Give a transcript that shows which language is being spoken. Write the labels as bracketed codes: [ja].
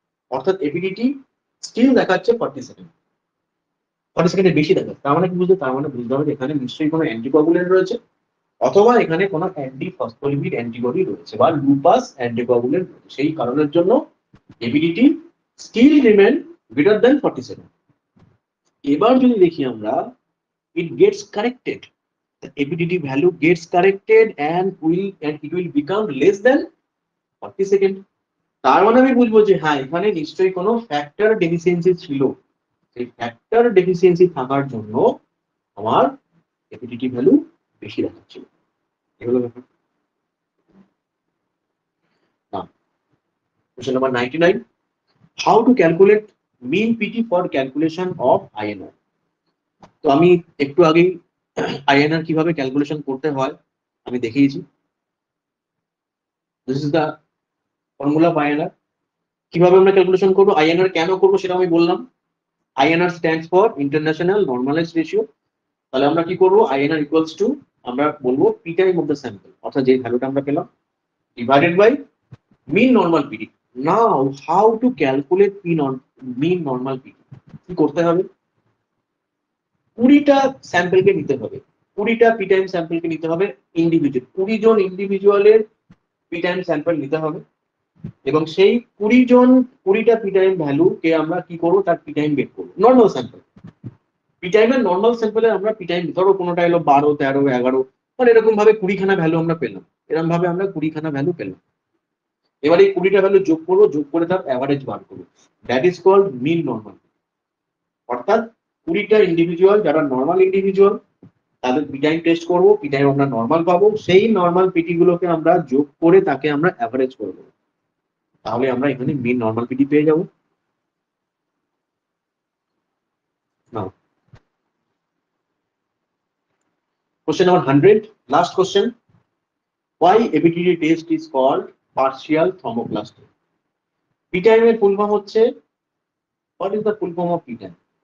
[bn] অর্থাৎ এপিডিটি স্টিল দেখাচ্ছে 40 সেকেন্ডের বেশি দেখাচ্ছে। তার মানে কি বুঝতে, তার মানে বুঝতে হবে যে এখানে নিশ্চয়ই কোনো অ্যান্টিকোয়াগুলেন্ট রয়েছে, অথবা এখানে কোনো অ্যান্টি ফসফোলিপিড অ্যান্টিবডি রয়েছে বা লুপাস অ্যান্টিকোয়াগুলেন্ট রয়েছে। সেই কারণের জন্য [en] ABDT still remain greater than 47। [bn] এবার যদি দেখি আমরা, [en] it gets corrected, the ABDD value gets corrected and it will become less than 40 second. [bn] তার মানে আমি বুঝবো যে হ্যাঁ, এখানে নিশ্চয়ই কোনো ফ্যাক্টর ডেফিসিয়েন্সি ছিল, সেই ফ্যাক্টর ডেফিসিয়েন্সি থাকার জন্য আমার এপিডিটি ভ্যালু বেশি দেখাচ্ছিল। এগুলো ব্যাপার। [en] Question number 99. How to calculate mean PT for calculation of INR? [bn] তো আমি একটু আগেই INR কিভাবে ক্যালকুলেশন করতে হয় আমি দেখিয়েছি। [en] This is the formula of INR। [bn] কিভাবে আমরা ক্যালকুলেশন করবো, INR কেন করবো সেটা আমি বললাম। [en] INR stands for international normalized ratio. [bn] তাহলে আমরা কি করবো, INR ইকুয়ালস টু আমরা বলবো P time of the sample, অর্থাৎ যে ভ্যালুটা আমরা পেলাম divided by mean normal PD. [en] Now how to calculate mean normal PD? [bn] কি করতে হবে, 20টা স্যাম্পলকে নিতে হবে, 20টা পি টাইম স্যাম্পলকে নিতে হবে ইন্ডিভিজুয়াল, 20 জন ইন্ডিভিজুয়ালের পি টাইম স্যাম্পল নিতে হবে, এবং সেই 20টা পি টাইম ভ্যালু কে আমরা কি করবো, তার পি টাইম বের করবো। নর্মাল স্যাম্পল পি টাইমের নর্মাল স্যাম্পলে আমরা পি টাইম, ধরো কোনোটা এলো 12, 13, 11, মানে এরকম ভাবে 20খানা ভ্যালু আমরা পেলাম, এরকম ভাবে আমরা 20খানা ভ্যালু পেলাম। এবার এই 20টা ভ্যালু যোগ করবো, যোগ করে তার অ্যাভারেজ বার করবো, [en] That is called mean normal. [bn] অর্থাৎ 20টা ইন্ডিভিজুয়াল যারা নর্মাল ইন্ডিভিজুয়াল তাদের পি টাইম টেস্ট করবো, পি টাইম আমরা নর্মাল পাবো, সেই নর্মাল পিটি গুলোকে আমরা যোগ করে তাকে আমরা অ্যাভারেজ করবো, তাহলে আমরা এখানে মিন নর্মাল পিটি পেয়ে যাবো। [en] Now question number 100, last question. Why ABTD test is called partial thromboplastin? [bn] P টাইমের ফুল ফর্ম হচ্ছে, [en] what is the full form of P time?